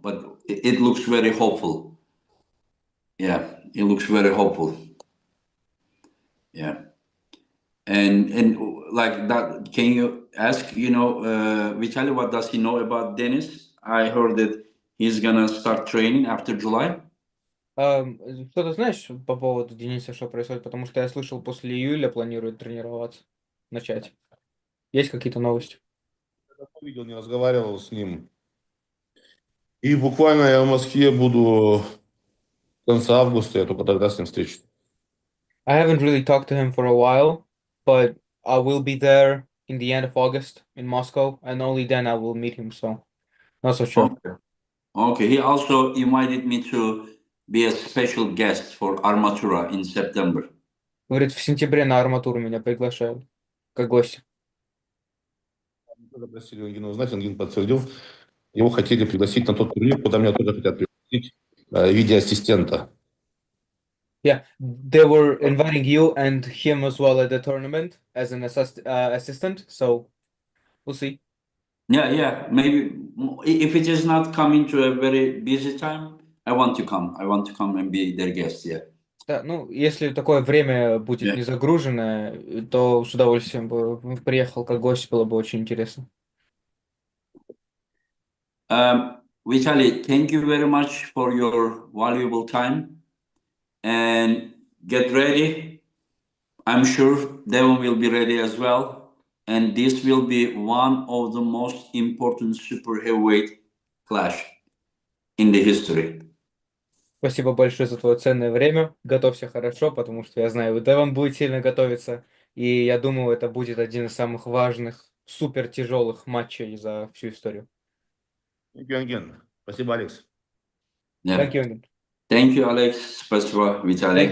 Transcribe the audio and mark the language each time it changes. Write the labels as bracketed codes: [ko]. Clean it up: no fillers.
[en] But it looks very hopeful. Yeah, it looks very hopeful. Yeah, and like that, can you ask? Vitaly, what does he know about Dennis? I heard that he's gonna start training after July. [ru] Что ты знаешь по поводу Дениса, что происходит? Потому что я слышал, после июля планирует тренироваться, начать. Есть какие-то новости? Я давно видел, не разговаривал с ним. И буквально я в Москве буду в конце августа, я только тогда с ним встречусь. [en] I haven't really talked to him for a while, but I will be there in the end of August in Moscow, and only then I will meet him, so not so sure. Okay. Okay. He also invited me to be a special guest for Armatura in September. [ru] Говорит, в сентябре на арматуру меня приглашают, как гость. Тоже просили Ангина узнать, Ангин подтвердил. Его хотели пригласить на тот турнир, куда меня тоже хотят пригласить в виде ассистента. [en] Yeah, they were inviting you and him as well at the tournament as an assistant, so we'll see. Yeah. Maybe if it is not coming to a very busy time, I want to come. I want to come and be their guest. Yeah. [ru] Да, если такое время будет не загруженное, то с удовольствием бы приехал как гость, было бы очень интересно. [en] Vitaly, thank you very much for your valuable time, and get ready. I'm sure Devon will be ready as well, and this will be one of the most important super heavyweight clash in the history. [ru] Спасибо большое за твое ценное время. Готовься хорошо, потому что я знаю, Девон будет сильно готовиться. И я думаю, это будет один из самых важных, супер тяжелых матчей за всю историю. [en] Thank you, Ангин. [ru] Спасибо, Алекс. [en] Yeah. Thank you. Thank you, Alex. Спасибо, Vitaly.